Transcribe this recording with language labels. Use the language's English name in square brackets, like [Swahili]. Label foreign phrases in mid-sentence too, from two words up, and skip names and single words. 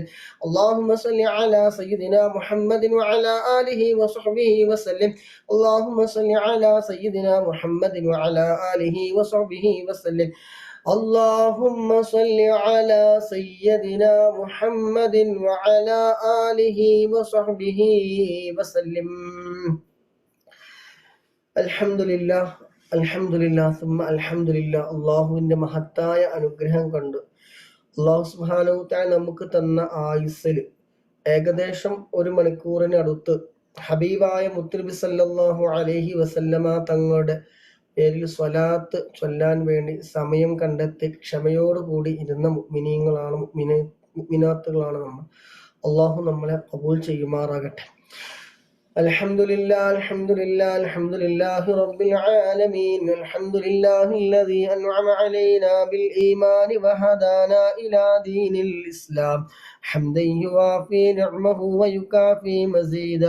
[Arabic] اللهم صل على سيدنا محمد وعلى آله وصحبه وسلم. اللهم صل على سيدنا محمد وعلى آله وصحبه وسلم. اللهم صل على سيدنا محمد وعلى آله وصحبه وسلم. الحمد لله الحمد لله ثم الحمد لله. [Malayalam] അള്ളാഹുവിന്റെ മഹത്തായ അനുഗ്രഹം കൊണ്ട് [Arabic] الله سبحانه وتعالى [Malayalam] നമുക്ക് തന്ന ആയുസ്സിൽ ഏകദേശം 1 മണിക്കൂറിന് അടുത്ത് ഹബീബായ മുത്തുനബി [Arabic] صلى الله عليه وسلم [Malayalam] തങ്ങളുടെ പേരിൽ സ്വലാത്ത് ചൊല്ലാൻ വേണ്ടി സമയം കണ്ടെത്തി ക്ഷമയോടുകൂടി ഇരുന്ന മുഅ്മിനീങ്ങളാണ് മുഅ്മിനാത്തുകളാണ് നമ്മൾ. അള്ളാഹു നമ്മളെ ഖബൂൽ ചെയ്യുമാറാകട്ടെ. [Arabic] الحمد لله الحمد لله الحمد لله رب العالمين. الحمد لله الذي أنعم علينا بالإيمان وهدانا إلى دين الإسلام. حمدا يوافي نعمه ويكافي مزيدا.